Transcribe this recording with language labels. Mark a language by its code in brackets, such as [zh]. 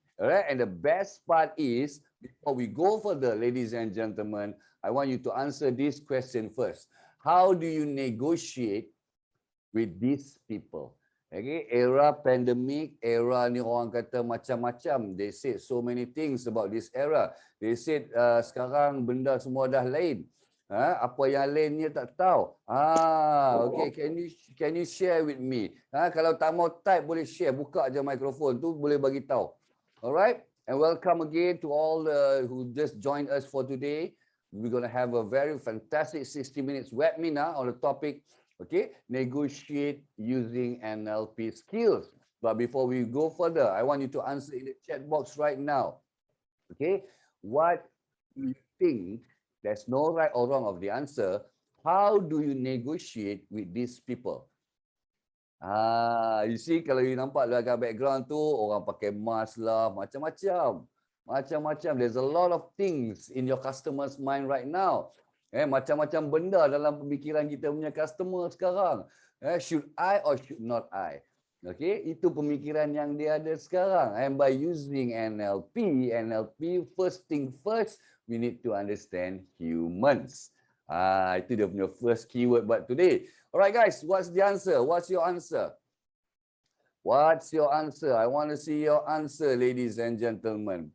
[en] Alright, and the best part is, before we go further, ladies and gentlemen, I want you to answer this question first. How do you negotiate with these people? [ms] Okay, era pandemic, era ni orang kata macam-macam. [en] They said so many things about this era. They said [ms] sekarang benda semua dah lain. Apa yang lainnya tak tahu. [en] Okay, can you share with me? [ms] Kalau tak mau type boleh share, buka aja mikrofon tu boleh bagi tahu. [en] Alright, and welcome again to all who just joined us for today. We're going to have a very fantastic 60 minutes webinar on the topic, okay, negotiate using NLP skills. But before we go further, I want you to answer in the chat box right now. Okay, what do you think? There's no right or wrong of the answer. How do you negotiate with these people? You see, [ms] kalau you nampak dalam background tu, orang pakai mask lah, macam-macam. Macam-macam. [en] There's a lot of things in your customer's mind right now. [ms] Macam-macam benda dalam pemikiran kita punya customer sekarang. [en] Should I or should not I? [ms] Okay, itu pemikiran yang dia ada sekarang. [en] And by using NLP, first thing first, we need to understand humans. [ms] Itu dia punya first keyword buat today. [en] Alright guys, what's the answer? What's your answer? What's your answer? I want to see your answer, ladies and gentlemen.